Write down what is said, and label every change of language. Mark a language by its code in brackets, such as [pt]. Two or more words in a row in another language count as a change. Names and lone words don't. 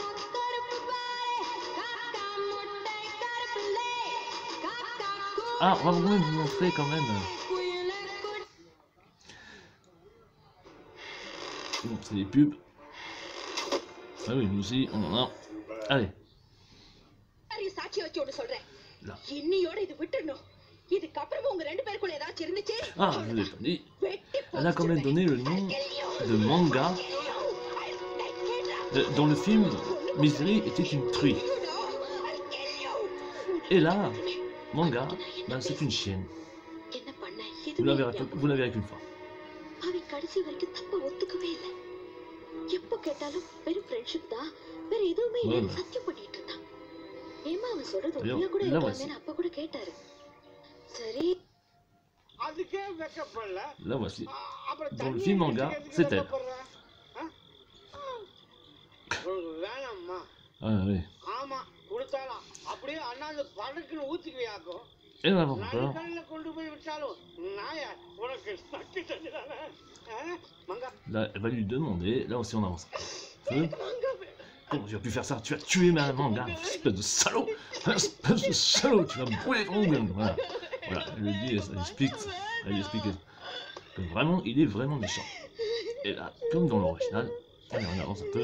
[fr] Ah, on va vous montrer quand même. Bon, c'est des pubs. Ah oui, nous aussi, on en a. Allez. [ta] உணர்ச்சி ஒண்ணு சொல்றேன். [fr] Là. [ta] இன்னியோட இது விட்டுறணும். இதுக்கப்புறமா உங்க ரெண்டு பேருக்குள்ள ஏதாச்சும் இருந்துச்சு. [fr] Ah, je l'ai pas dit. Elle a quand même donné le nom de manga. Dans le film, Misery était une truie. Et là, manga, ben, c'est une chienne. [ta] என்ன பண்ண? [fr] Vous la verrez qu'une fois. [ta] அவ கடைசி வரைக்கும் தப்ப ஒத்துக்கவே இல்ல. எப்ப கேட்டாலும் வெறும் ஃப்ரெண்ட்ஷிப் தான், வேற எதுவுமே இல்லைன்னு சத்தியம் பண்ணிட்டு இருந்தான். ஏமா அவன் சொல்றது உண்மையா கூட இருக்கலாமேன்னு அப்பா கூட கேட்டாரு. சரி. அதுக்கே வெக்கப்படல. [fr] Là voici. Dans le film manga, c'est elle. [ta] வேணாம்மா. [fr] Ah oui. [ta] ஆமா கொடுத்தாலாம் அப்படியே அண்ணாந்து படக்குன்னு ஊத்திக்குவியாக்கும். [fr] Et on avance encore. [ta] நாளைக்கு கொண்டு போய் விட்டாலும் நாயா உனக்கு சக்தி தந்துதானே. மங்கா. [fr] Là, elle va lui demander. Là aussi, on avance. Comment tu as pu faire ça? Tu as tué ma manga, espèce de salaud! Espèce de salaud! Tu vas me brûler ton gueule! Voilà. Voilà, elle lui dit, elle lui explique que vraiment, il est vraiment méchant. Et là, comme dans l'original, allez, on avance un peu.